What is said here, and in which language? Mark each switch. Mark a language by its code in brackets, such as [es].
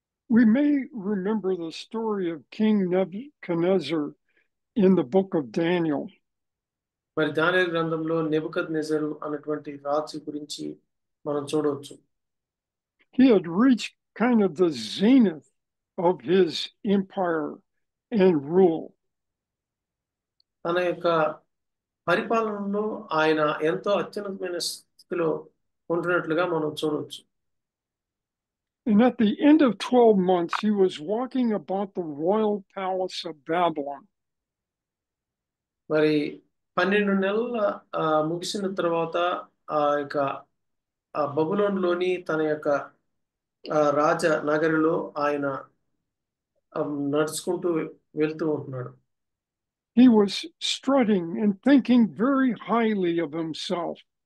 [en] We may remember the story of King Nebuchadnezzar in the book of Daniel. [te] మరి దానియేలు గ్రంథంలో నెబుకద్నెజరు అన్నటువంటి రాజు గురించి మనం చూడవచ్చు. [en] He had reached kind of the zenith of his empire and rule. [te] తన యొక్క పరిపాలనలో ఆయన ఎంతో అత్యున్నతమైన స్థితిలో ఉంటున్నట్లుగా మనం చూడవచ్చు. [en] And at the end of 12 months, he was walking about the royal palace of Babylon. [te] మరి 12 నెలల ముగిసిన తర్వాత ఆ యొక్క బబులోన్లోని తన యొక్క రాజ నగరిలో ఆయన నడుచుకుంటూ వెళ్తూ ఉంటున్నాడు. [en] He was strutting and thinking very highly of himself.